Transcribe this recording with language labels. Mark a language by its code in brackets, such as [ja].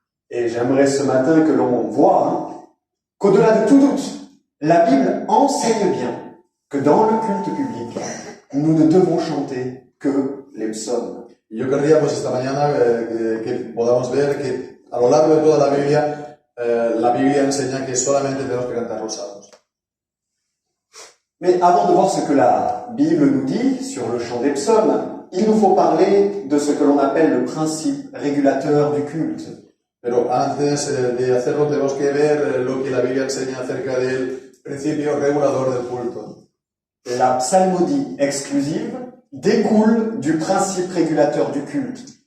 [fr] Et j'aimerais ce matin que l'on voit qu'au-delà de tout doute, la Bible enseigne bien que dans le culte public, nous ne devons chanter que les psaumes. [es] Y yo querría pues esta mañana que podamos ver que a lo largo de toda la Biblia enseña que solamente tenemos que cantar los salmos. [fr] Mais avant de voir ce que la Bible nous dit sur le chant des psaumes, il nous faut parler de ce que l'on appelle le principe régulateur du culte. [es] Pero antes de hacerlo tenemos que ver lo que la Biblia enseña acerca del principio regulador del culto. [fr] La psalmodie exclusive découle du principe régulateur du culte.